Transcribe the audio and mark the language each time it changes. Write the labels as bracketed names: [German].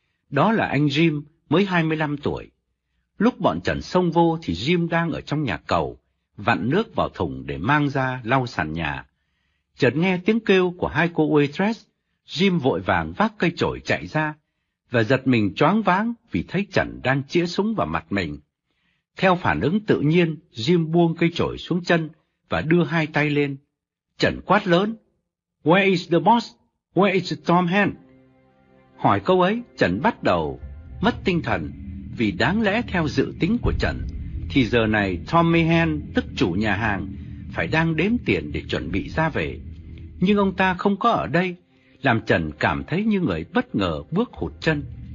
[Vietnamese] Đó là anh Jim, mới 25 tuổi. Lúc bọn Trần xông vô thì Jim đang ở trong nhà cầu, vặn nước vào thùng để mang ra lau sàn nhà. Chợt nghe tiếng kêu của hai cô waitress, Jim vội vàng vác cây chổi chạy ra và giật mình choáng váng vì thấy Trần đang chĩa súng vào mặt mình. Theo phản ứng tự nhiên, Jim buông cây chổi xuống chân và đưa hai tay lên. Trần quát lớn, [English] "Where is the boss? Where is Tom Hand?" [Vietnamese] Hỏi câu ấy, Trần bắt đầu mất tinh thần, vì đáng lẽ theo dự tính của Trần thì giờ này Tommy Hand, tức chủ nhà hàng, phải đang đếm tiền để chuẩn bị ra về. Nhưng ông ta không có ở đây, làm Trần cảm thấy như người bất ngờ bước hụt chân.